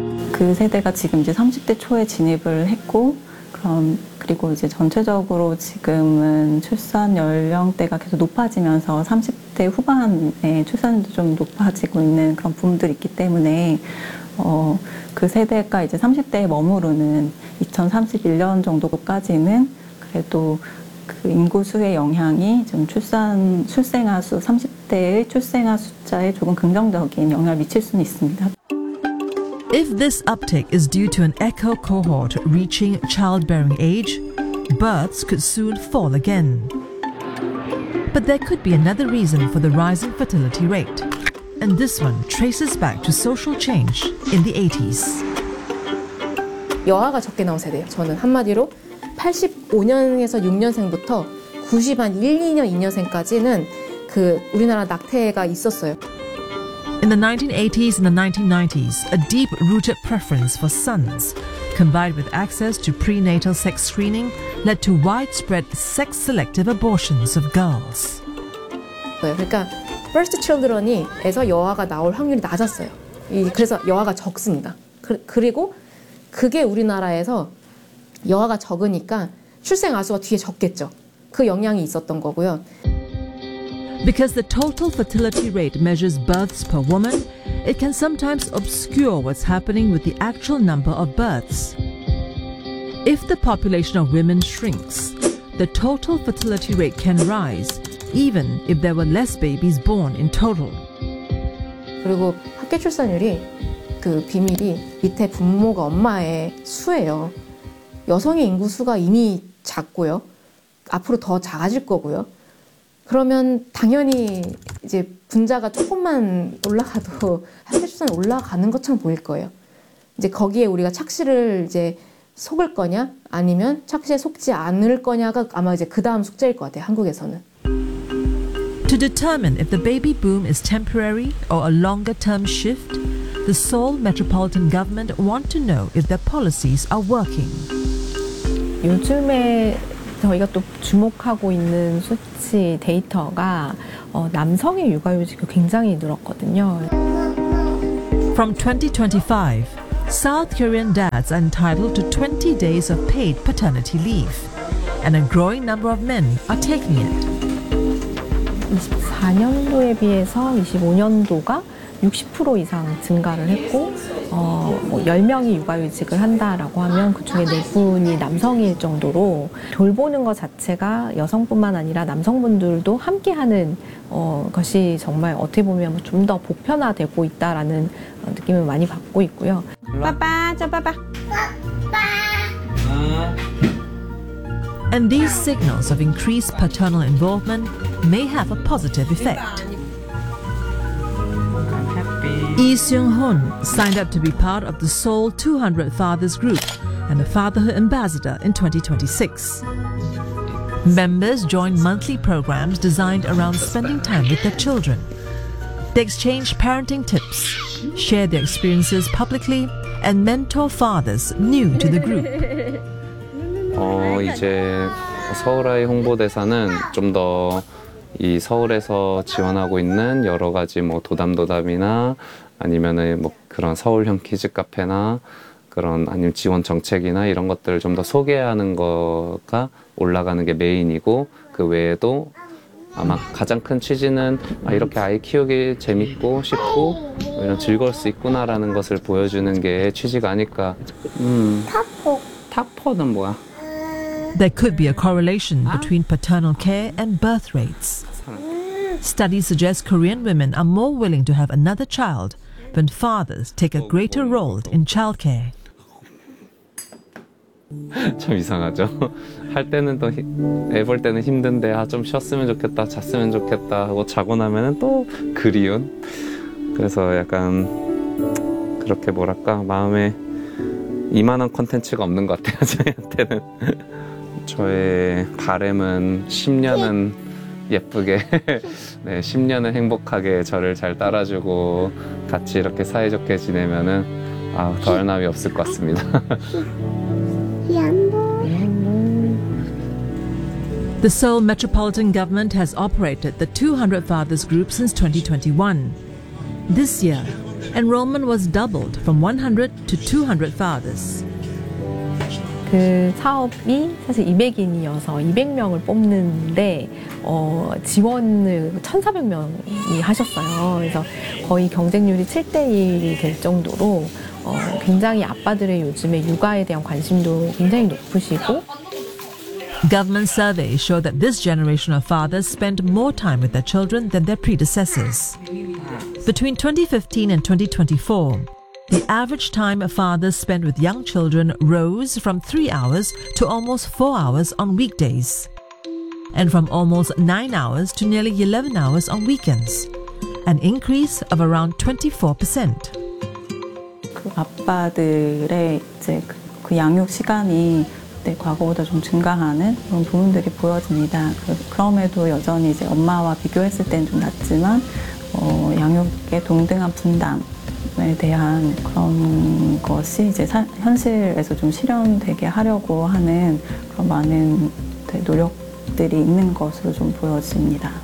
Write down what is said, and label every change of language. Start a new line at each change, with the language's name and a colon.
Korean: 그 세대가 지금 이제 30대 초에 진입을 했고 그럼 그리고 이제 전체적으로 지금은 출산 연령대가 계속 높아지면서 30대 후반에 출산도 좀 높아지고 있는 그런 부분들이 있기 때문에 그 세대가 이제 30대에 머무르는 2031년 정도까지는 그래도 그 인구 수의 영향이 좀 출생아 수 30대의 출생아 숫자에 조금 긍정적인 영향을 미칠 수는 있습니다.
English: If this uptick is due to an echo cohort reaching childbearing age, births could soon fall again. But there could be another reason for the rising fertility rate. And this one traces back to social change in the 80s.
Korean: 여아가 적게 나온 세대예요. 저는 한마디로 85년에서 6년생부터 92년, 2년생까지는 그 우리나라 낙태가 있었어요.
English: In the 1980s and the 1990s, a deep-rooted preference for sons, combined with access to prenatal sex screening, led to widespread sex-selective abortions of girls.
Korean: 그러니까
English: first children
Korean: 이에서 여아가 나올 확률이 낮았어요. 그래서 여아가 적습니다. 그리고 그게 우리나라에서 여아가 적으니까 출생 아수가 뒤에 적겠죠. 그 영향이 있었던 거고요.
English: Because the total fertility rate measures births per woman, it can sometimes obscure what's happening with the actual number of births. If the population of women shrinks, the total fertility rate can rise, even if there were less babies born in total.
Korean: 그리고 합계 출산율이 그 비밀이 밑에 분모가 엄마의 수예요. 여성의 인구 수가 이미 작고요. 앞으로 더 작아질 거고요. 그러면 당연히 이제 분자가 조금만 올라가도 합계 출산이 올라가는 것처럼 보일 거예요. 이제 거기에 우리가 착시를 이제 속을 거냐 아니면 착시에 속지 않을 거냐가 아마 이제 그 다음 숙제일 것 같아요. 한국에서는.
English: To determine if the baby boom is temporary or a longer-term shift, the Seoul Metropolitan Government want to know if their policies are working.
Korean: 요즘에 저희가 또 주목하고 있는 수치 데이터가 남성의 육아휴직이 굉장히 늘었거든요.
English: From 2025, South Korean dads are entitled to 20 days of paid paternity leave, and a growing number of men are taking it.
Korean: 24년도에 비해서 25년도가 60% 이상 증가를 했고 10명이 육아휴직을 한다라고 하면 그중에 4분이 남성일 정도로 돌보는 것 자체가 여성뿐만 아니라 남성분들도 함께하는 것이 정말 어떻게 보면 좀 더 보편화되고 있다라는 느낌을 많이 받고 있고요. 빠빠, 저 빠빠. 빠빠.
English: And these signals of increased paternal involvement may have a positive effect. Lee Seung-hoon signed up to be part of the Seoul 200 Fathers Group and a Fatherhood Ambassador in 2026. Members join monthly programs designed around spending time with their children. They exchange parenting tips, share their experiences publicly, and mentor fathers new to the group.
Korean: 이제 서울아이 홍보대사는 좀 더 이 서울에서 지원하고 있는 여러 가지 뭐 도담도담이나 아니면은 뭐 그런 서울형 키즈 카페나 그런 아니면 지원 정책이나 이런 것들을 좀 더 소개하는 거가 올라가는 게 메인이고 그 외에도 아마 가장 큰 취지는 이렇게 아이 키우기 재밌고 쉽고 이런 즐거울 수 있구나라는 것을 보여주는 게 취지가 아닐까. 타포. 타포는 뭐야?
English: There could be a correlation between paternal care and birth rates. Studies suggest Korean women are more willing to have another child when fathers take a greater role in childcare.
Korean: 참 이상하죠. 할 때는 또 애 볼 때는 힘든데 아 좀 쉬었으면 좋겠다, 잤으면 좋겠다 하고 자고 나면은 또 그리운. 그래서 약간 그렇게 뭐랄까 마음에 이만한 콘텐츠가 없는 것 같아요 저희한테는. 저의 바람은 10년은 예쁘게, 네, 10년은 행복하게 저를 잘 따라주고 같이 이렇게 사이좋게 지내면은 아, 더할 나위 없을 것 같습니다.
English: The Seoul Metropolitan Government has operated the 200 Fathers Group since 2021. This year, enrollment was doubled from 100 to 200 fathers.
Korean: 그 사업이 사실 200인이어서 200명을 뽑는데 지원을 1,400명이 하셨어요. 그래서 거의 경쟁률이 7-1이 될 정도로 굉장히 아빠들의 요즘에 육아에 대한 관심도 굉장히 높으시고.
English: Government surveys show that this generation of fathers spend more time with their children than their predecessors. Between 2015 and 2024, the average time a father spent with young children rose from 3 hours to almost 4 hours on weekdays, and from almost 9 hours to nearly 11 hours on weekends, an increase of around 24%.
Korean: 그 아빠들의 이제 그 양육 시간이 네, 과거보다 좀 증가하는 그런 부분들이 보여집니다. 그럼에도 여전히 이제 엄마와 비교했을 때는 좀 낮지만 양육에 동등한 분담에 대한 그런 것이 이제 현실에서 좀 실현되게 하려고 하는 그런 많은 노력들이 있는 것으로 좀 보여집니다.